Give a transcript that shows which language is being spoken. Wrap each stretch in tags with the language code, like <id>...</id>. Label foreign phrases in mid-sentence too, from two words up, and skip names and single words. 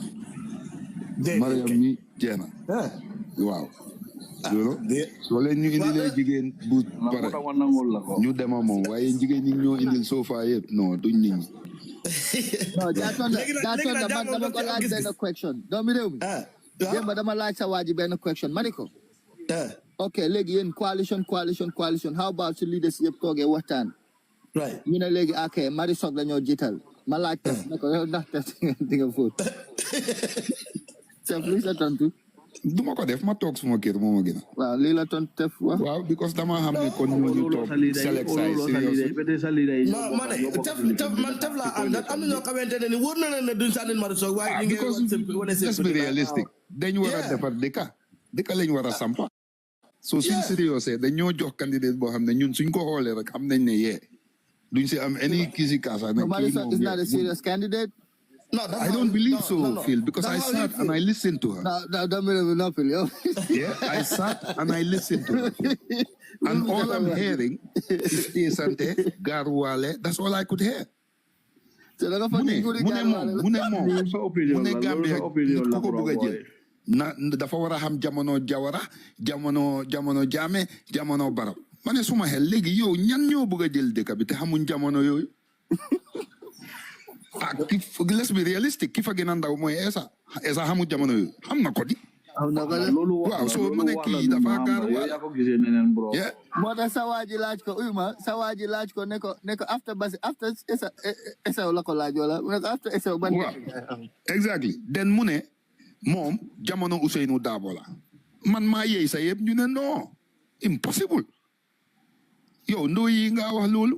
<wo>Mariam mi jeena waaw loolu soo leen ñu indilee jigéen bu pare ñu dema moom waaye jigéen ñi ñoo indil sofa yëpp non duñ nit ñi. No, jaatonda man dama ko laaj benn question doomi réew mi démb dama laaj sa waa ji benn question ma ne ko ok léegi yéen coalition</wo> <en>how about</en> <wo>su leaders yëpp toogee waxtaan ñu ne léegi ak Mari Sock la ñoo jiital ma laaj ko ne ko yow ndax di nga fóot chef luy sa tontu du ma ko def ma toog suma kër moo ma gën a. waaw lii la tontu def waaw because dama xam ne kon ñu toog select say man taf laa àndal am na ñoo xamante ne ni wóor na leen ne duñ sànni Mari Sock waaye ñu ngi wane seen</wo> <en>let's be realistic</en> <wo>dañ war a defar dëkka lañ war a sampa so suñ sérieux dañ ñoo jox candidate boo xam ne ñun suñ ko xoolee rek xam nañ ne yee duñ si am any kii si kaasa ne</wo> <en>Mari Sock is not a serious candidate. No, I don't believe so, Phil, because I sat and I listened to her. No, Phil. Yeah, I sat and I listened to her. And all I'm hearing is Sante, Garwale. That's all I could hear.</en> <wo>Mune Gambia koko buga jël na dafa wara xam jamono Jawara jamono Jammeh jamono Barrow mané suma xel légui yow ñan ñoo bëgg jël dëkk bi té xamuñ jamono yoy</wo> <en>let's be realistic</en> <wo>ki fa gën a ndaw mooy Essa xamu jamono yooyu xam na ko di. waaw soo mu ne kii dafa gaar moo tax sa waa ji laaj ko sa waa ji laaj ko ne ko after Essa la ko laaj wala mu ne ko after Essa ban. exactly den mu ne moom jamono Ousainou Darboe la man maa yey sa yëpp ñu ne non impossible yow ndoo yi nga wax loolu.</wo>